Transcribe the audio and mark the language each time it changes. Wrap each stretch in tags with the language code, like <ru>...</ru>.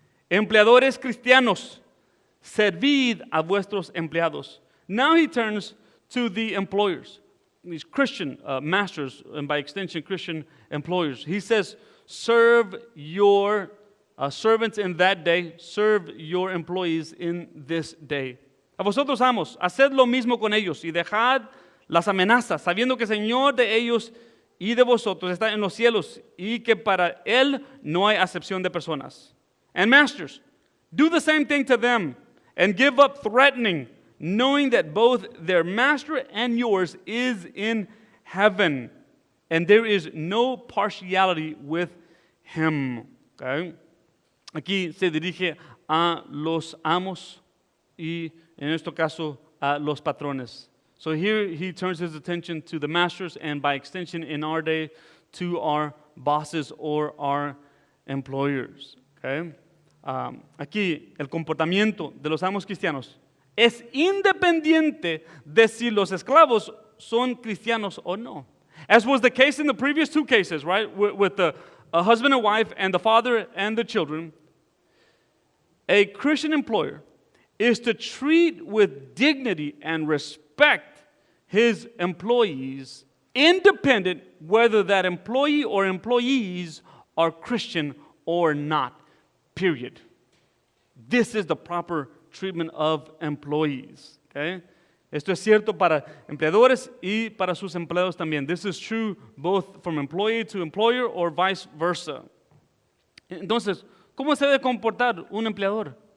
<es>Empleadores cristianos, servid a vuestros empleados.</es> <en>Now he turns to the employers, these Christian masters, and by extension Christian employers. He says, serve your servants in that day, serve your employees in this day.</en> <es>A vosotros, amos, haced lo mismo con ellos y dejad las amenazas, sabiendo que el Señor de ellos y de vosotros está en los cielos y que para Él no hay acepción de personas.</es> <en>And masters, do the same thing to them and give up threatening, knowing that both their master and yours is in heaven, and there is no partiality with him. Okay?</en> <es>Aquí se dirige a los amos y en este caso a los patrones.</es> <en>So here he turns his attention to the masters and by extension in our day to our bosses or our employers. Okay?</en> <es>aquí el comportamiento de los amos cristianos es independiente de si los esclavos son cristianos o no.</es> <en>As was the case in the previous two cases, right? With the husband and wife and the father and the children. A Christian employer is to treat with dignity and respect his employees, independent whether that employee or employees are Christian or not, period. This is the proper treatment of employees, okay?</en> <es>Esto es cierto para empleadores y para sus empleados también.</es> <en>This is true both from employee to employer or vice versa.</en> <es>Entonces, ¿cómo se debe comportar un empleador?</es>